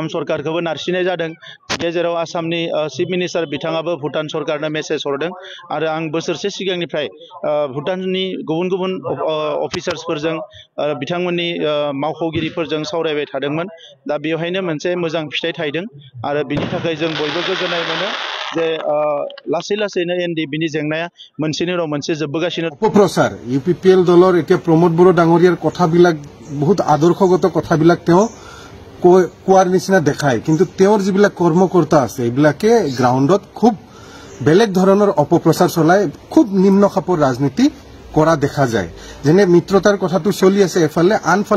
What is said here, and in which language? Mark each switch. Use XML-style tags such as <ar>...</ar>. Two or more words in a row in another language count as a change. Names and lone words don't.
<brx>सरकारखौबो नारसिननाय जादों गेजेराव आसामनि</brx> <en>chief minister</en> <brx>बिथाङाबो भुटान सरकारनो मेसेज हरदों आरो आं बोसोरसे सिगांनिफ्राय भुटाननि गुबुन गुबुन अफिसार्सफोरजों बिथांमोननि मावख'गिरिफोरजों सावरायबाय थादोंमोन दा बेवहायनो मोनसे मोजां फिथाइ थायदों आरो बिनि थाखाय जों बयबो गोजोननाय मोनो जे लासै लासैनो एनडिएफबिनि जेंनाया मोनसेनि उनाव मोनसे जोबबोगासिनो</brx> <as>অপপ্ৰচাৰ ইউপিপিএল দলৰ এতিয়া প্ৰমোদ বড়ো ডাঙৰীয়াৰ কথাবিলাক বহুত আদৰ্শগত কথাবিলাক তেওঁ কোৱাৰ নিচিনা দেখায় কিন্তু তেওঁৰ যিবিলাক কৰ্মকৰ্তা আছে এইবিলাকে গ্ৰাউণ্ডত খুব বেলেগ ধৰণৰ অপপ্ৰচাৰ চলাই খুব নিম্ন খাপৰ ৰাজনীতি কৰা দেখা যায় যেনে মিত্ৰতাৰ কথাটো চলি আছে এফালে আনফালে</as>